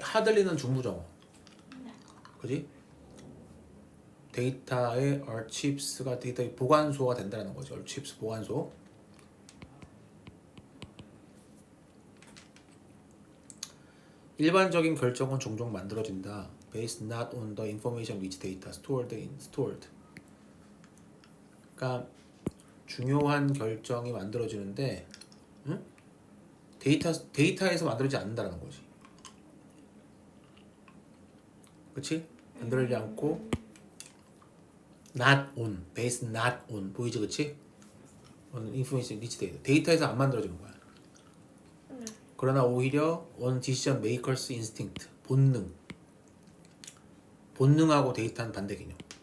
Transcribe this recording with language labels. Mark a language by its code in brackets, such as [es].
[ko] 하들리는 중부정어. 그지? 데이터의 archives가 데이터의 보관소가 된다는 거죠. archives 보관소. 일반적인 결정은 종종 만들어진다. [en] based not on the information which data stored. [ko] 그러니까 중요한 결정이 만들어지는데, 응? 데이터에서 만들어지지 않는다는 거지. 그치? 만들어지지 않고 not on, [en] based not on [ko] 보이지, 그치? [en] on information which data. [ko] 데이터에서 안 만들어지는 거야. 그러나 오히려 [en] on decision makers instinct, [ko] 본능하고 데이터는 반대 개념.